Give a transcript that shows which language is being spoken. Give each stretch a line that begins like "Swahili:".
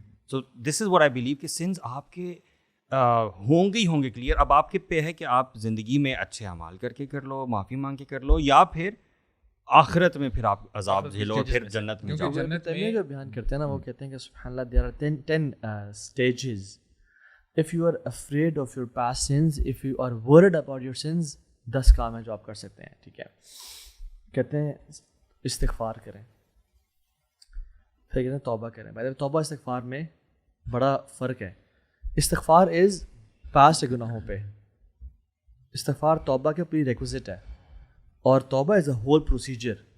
English: so this is what I believe
Urdu: کہ since آپ کے ہوں گے ہی ہوں گے کلیئر. اب آپ کے پہ ہے کہ آپ زندگی میں اچھے اعمال کر کے کر لو, معافی مانگ کے کر لو, یا پھر آخرت میں پھر آپ عذاب جھیلو, پھر جنت میں جاؤ. ابن تیمیہ جو بیان کرتے ہیں نا, وہ کہتے ہیں کہ سبحان اللہ
English: there are 10 stages. If you are afraid of your past sins, if you are worried about your sins,
Urdu: 10 کام ہیں جو آپ کر سکتے ہیں. ٹھیک ہے, کہتے ہیں استغفار کریں, پھر کہتے ہیں توبہ کریں. بھائی توبہ استغفار میں بڑا فرق ہے. استغفار از پاسٹ گناہوں پہ, استغفار توبہ کے پری ریکوزٹ ہے, اور توبہ
English: Is a whole procedure.